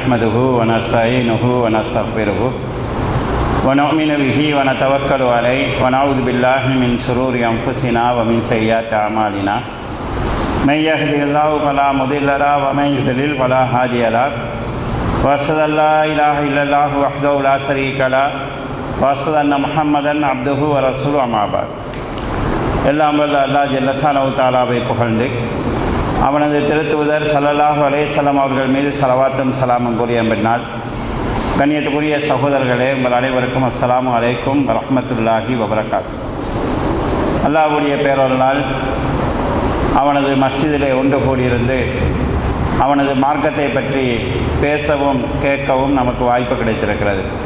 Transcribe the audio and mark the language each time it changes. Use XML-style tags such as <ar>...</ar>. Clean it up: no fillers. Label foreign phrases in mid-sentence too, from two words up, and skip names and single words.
<ar>نحمده ونستعينه ونستغفره ونؤمن به ونتوكل عليه ونعوذ بالله من شرور أنفسنا ومن سيئات أعمالنا من يهده الله فلا مضل له ومن يضلل فلا هادي له وأشهد أن لا إله إلا الله وحده لا شريك له وأشهد أن محمدا عبده ورسوله أما بعد.</ar> <ta>எல்லாம் வல்ல அல்லாஹ்</ta> <ar>جل شأنه</ar> <ta>தஆலாவை புகழ்ந்து அவனது திருத்தூதர்</ta> <ar>صلى الله عليه وسلم</ar> <ta>அவர்கள் மீது ஸலவாத்தும் ஸலாமும் கூறிய பின்னால், கண்ணியத்துக்குரிய சகோதரர்களே, உங்கள் அனைவருக்கும்</ta> <ar>السلام عليكم ورحمة الله وبركاته.</ar> <ta>அல்லாஹ்வுடைய பேரருளால் அவனது மஸ்ஜிதிலே ஒன்று கூடியிருந்து அவனது மார்க்கத்தை பற்றி பேசவும் கேட்கவும் நமக்கு வாய்ப்பு கிடைத்திருக்கிறது.</ta>